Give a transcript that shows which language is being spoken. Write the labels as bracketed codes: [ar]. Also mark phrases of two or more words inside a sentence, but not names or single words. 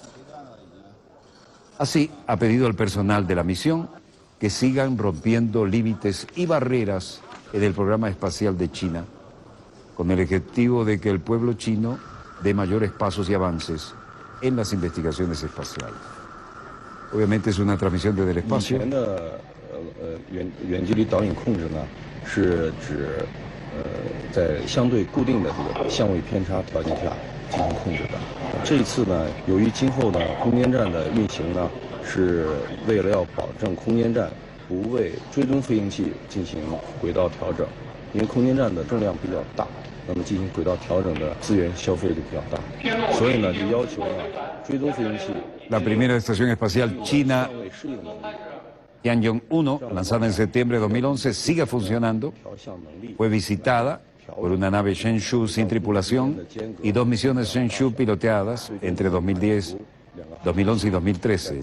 [es] Así, ha pedido al personal de la misión que sigan rompiendo límites y barreras en el programa espacial de China, con el objetivo de que el pueblo chino dé mayores pasos y avances en las investigaciones espaciales. Obviamente es una transmisión desde el espacio. [zh] 远距离导引控制呢，是指在相对固定的这个相位偏差条件下进行控制的。这一次呢，由于今后呢空间站的运行呢，是为了要保证空间站不为追踪飞行器进行轨道调整，因为空间站的重量比较大，那么进行轨道调整的资源消费就比较大，所以呢就要求呢追踪飞行器。 [es] La primera estación espacial china Tiangong-1, lanzada en septiembre de 2011, sigue funcionando. Fue visitada por una nave Shenzhou sin tripulación y 2 misiones Shenzhou piloteadas entre 2010, 2011 y 2013.